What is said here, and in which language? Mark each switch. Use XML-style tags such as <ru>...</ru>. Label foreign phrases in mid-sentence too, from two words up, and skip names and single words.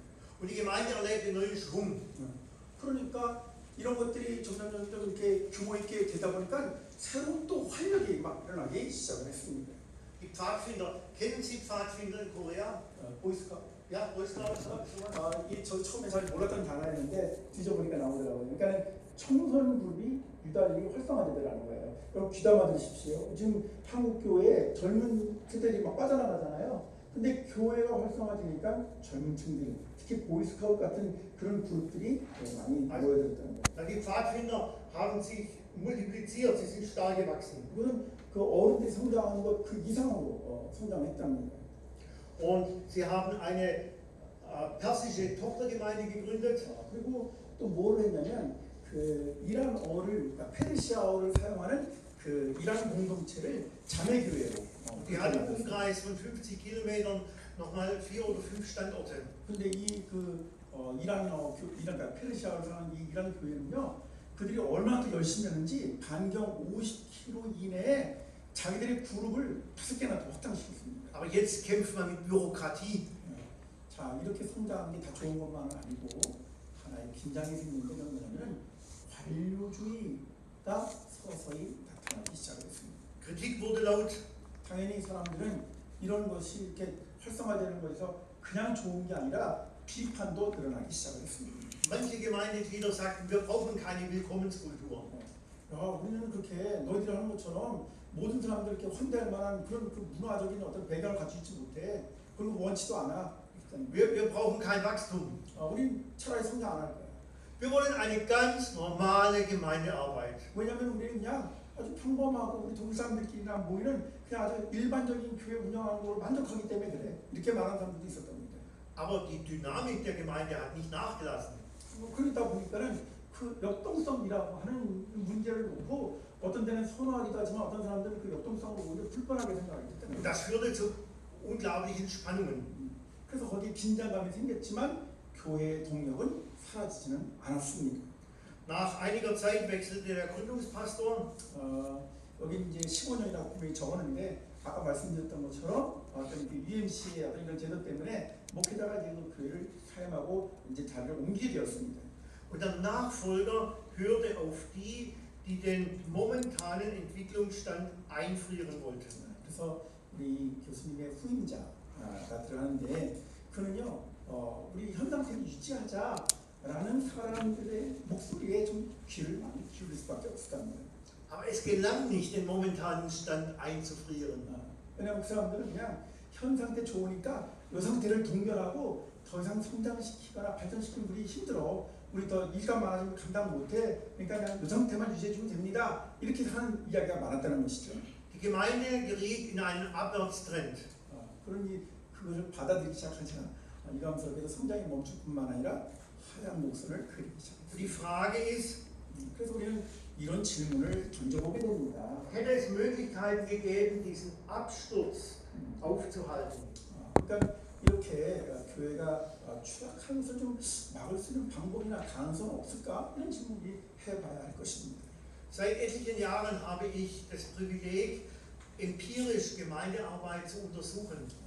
<de>Und die Gemeinde erlebte neuen Schwung.</de> <ko>그러니까 이런 것들이 점점 이렇게 규모 있게 되다 보니까 새로운 또 활력이 막 일어나기 시작을 했습니다.</ko> <de>Die Pfadfinder, kennen Sie Pfadfinder in Korea?</de> <ko>보이스카.</ko> <de>Ja, Boyscout.</de> <ko>저 처음에 잘 몰랐던 단어였는데 뒤져보니까 나오더라고요. 그러니까 청소년 그룹이 유달리 활성화되더라는 거예요. 여러분 귀담아 들으십시오. 지금 한국 교회에 젊은 세대들이 막 빠져나가잖아요. 근데 교회가 활성화되니까 젊은 층들, 특히 보이스카우트 같은 그런 그룹들이 많이 모여들었다는 거예요.</ko> <de>Die Pfadfinder haben sich multipliziert, sie sind stark gewachsen.</de> <ko>이거는 그 어른들이 성장하는 것 그 이상으로 성장했다는 거예요.</ko> <de>Und sie haben eine persische Tochtergemeinde gegründet.</de> <ko>그리고 또 뭘 했냐면 그 이란어를 그러니까 페르시아어를 사용하는 그 이란 공동체를 자매 교회로.</ko> <de>Die hat im Umkreis von 50 Kilometern nochmal 4 oder 5 Standorte.</de> <ko>근데 그러니까 페르시아어를 사용하는 이 이란 교회는요, 그들이 얼마나 더 열심히 하는지 반경 50km 이내에 자기들의 그룹을 5개나 더 확장시켰습니다.</ko> <de>Aber jetzt kämpft man mit Bürokratie.</de> <ko>자, 이렇게 성장한 게 다 좋은 것만은 아니고 하나의 긴장이 생긴 게 뭐냐면 관료주의가 서서히 나타나기 시작했습니다.</ko> <de>Kritik wurde laut.</de> <ko>당연히 사람들은 이런 것이 이렇게 활성화되는 것에서 그냥 좋은 게 아니라 비판도 늘어나기 시작을 했습니다.</ko> <de>Manche Gemeindeglieder sagten, wir brauchen keine Willkommenskultur.</de> <ko>우리는 그렇게 너희들이 하는 것처럼 모든 사람들 이렇게 환대할 만한 그런 그 문화적인 어떤 배경을 갖추지 있지 못해. 그리고 원치도 않아.</ko> <de>Wir brauchen kein Wachstum.</de> <ko>우린 차라리 성장 안 할 거야.</ko> <de>Wir wollen eine ganz normale Gemeindearbeit.</de> <ko>왜냐하면 우리는 그냥 아주 평범하고 우리 동물 사람들끼리나 모이는 그냥 아주 일반적인 교회 운영하는 걸로 만족하기 때문에 그래. 이렇게 말하는 사람들도 있었답니다.</ko> <de>Aber die Dynamik der Gemeinde hat nicht nachgelassen.</de> <ko>그러다 보니까는 그 역동성이라고 하는 문제를 놓고 어떤 데는 선호하기도 하지만 어떤 사람들은 그 역동성을 오히려 불편하게 생각하기</ko> <de>Und</de> <ko>때문에</ko> <de>das führte zu unglaublichen Spannungen.</de> <ko>그래서 거기에 긴장감이 생겼지만 교회의 동력은 사라지지는 않았습니다.</ko> <de>Nach einiger Zeit wechselte der Gründungspastor.</de> <ko>여기 이제 15년이라고 분명히 적었는데 아까 말씀드렸던 것처럼 어떤 그 UMC의 어떤 이런 제도 때문에 목회자가 이제 그 교회를 사임하고 이제 자리를 옮기게 되었습니다.</ko> <de>Und der Nachfolger hörte auf die die den momentanen Entwicklungsstand einfrieren wollten.</de> <ko>그래서 우리 교수님의 후임자가 들어가는데 그는요 우리 현 상태를 유지하자라는 사람들의 목소리에 좀 귀를 많이 기울일 수밖에 없을 겁니다.</ko> <de>Aber es gelang nicht, den momentanen Stand einzufrieren.</de> <ko>왜냐하면 그 사람들은 그냥 현 상태 좋으니까 이 상태를 동결하고 더 이상 성장시키거나 발전시키는 우리 힘들어. 우리 더 일감 많아지면 감당 못해. 그러니까 그냥 이 상태만 유지해주면 됩니다. 이렇게 하는 이야기가 많았다는 것이죠.</ko> <de>Die Gemeinde geriet in einen Abwärtstrend.</de> <ko>그러니 그것을 받아들이기 시작하자. 이감스럽게도 성장이 멈출 뿐만 아니라 하얀 목선을 그리기 시작했습니다.</ko> <de>Die Frage ist,</de> <ko>그래서 우리는 이런 질문을 던져보게 됩니다.</ko> <de>hätte es Möglichkeiten gegeben, diesen Absturz aufzuhalten?</de> <ko>그러니까 이렇게 교회가 추락하는 것을 좀 막을 수 있는 방법이나 가능성은 없을까? 이런 질문이 해봐야 할 것입니다.</ko> <de>Seit etlichen Jahren habe ich das Privileg, empirisch Gemeindearbeit zu untersuchen.</de>